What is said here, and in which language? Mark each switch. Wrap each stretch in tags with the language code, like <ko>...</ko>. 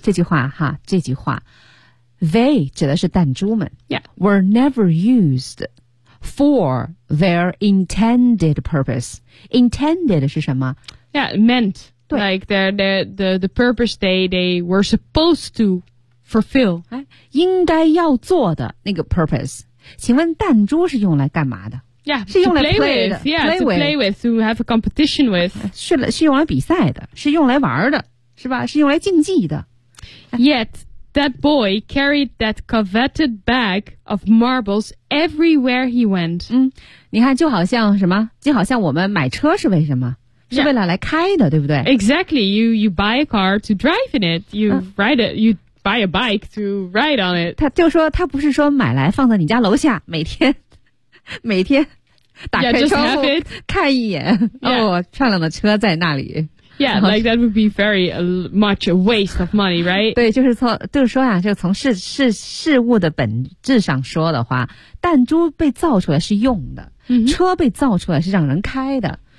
<zh>这句话哈这句话 they 指的是弹珠们</zh> <en>yeah, were never used for their intended purpose.</en> <zh>Intended 是什么</zh> <en>Yeah, meant. Like the purpose they were supposed to fulfill.</en> <zh>应该要做的那个 purpose. 请问弹珠是用来干嘛的</zh> <en>Yeah,</en> <zh>是用来</zh> <en>play with, to have a competition with.</en> <zh>是用来比赛的是用来玩的是吧是用来竞技的。</zh> <en>Yet, that boy carried that coveted bag of marbles everywhere he went.</en> <zh>你看就好像什么就好像我们买车是为什么是为了来开的、</zh> <en>yeah.</en> <zh>对不对</zh> <en>Exactly, you buy a car to drive in it. You ride it, you buy a bike to ride on it.</en> <zh>他就说他不是说买来放在你家楼下每天打开窗户</zh> <en>yeah, just have it.</en> <zh>看一眼、</zh> <en>yeah.</en> <zh>哦漂亮的车在那里。</zh> <en>Yeah, like that would be very much a waste of money, right?</en> <zh>对就是说啊就从事物的本质上说的话弹珠被造出来是用的、 mm-hmm. 车被造出来是让人开的。</zh>